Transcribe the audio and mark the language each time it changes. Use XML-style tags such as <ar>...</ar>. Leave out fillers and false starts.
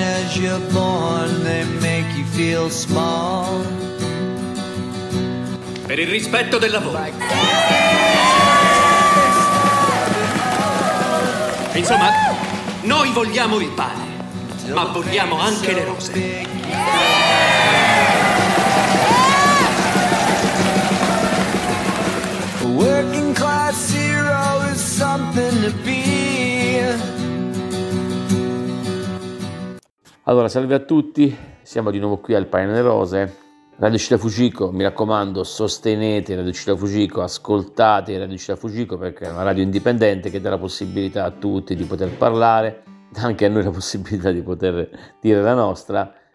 <en>as you're born, they make you feel small.</en> <it>Per il rispetto del lavoro. Insomma, noi vogliamo il pane, ma vogliamo anche le rose.</it> <en>Working class hero is something to be.</en> <it>Allora, salve a tutti, siamo di nuovo qui al Pane delle Rose. Radio Città Fujiko, mi raccomando, sostenete Radio Città Fujiko, ascoltate Radio Città Fujiko, perché è una radio indipendente che dà la possibilità a tutti di poter parlare, dà anche a noi la possibilità di poter dire la nostra.</it>